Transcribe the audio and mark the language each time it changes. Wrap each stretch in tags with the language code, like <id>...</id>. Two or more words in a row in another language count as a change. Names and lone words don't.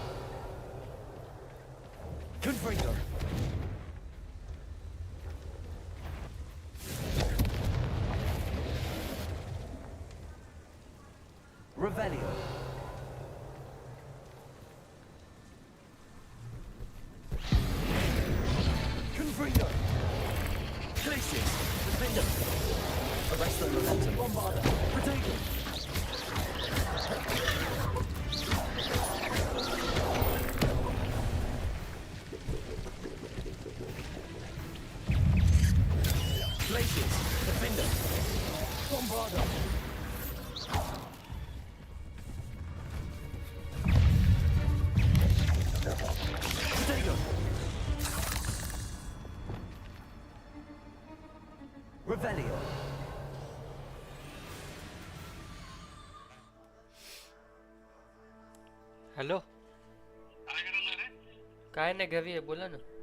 <en>Confringo. Revelio. Confringo. Glacius. Defender. Arrest the momentum. Bombarda. Protego. Glacius. Defender. Bombarda. Protego. Revelio.</en> <mr>हॅलो काय नाही घरी आहे बोला ना</mr>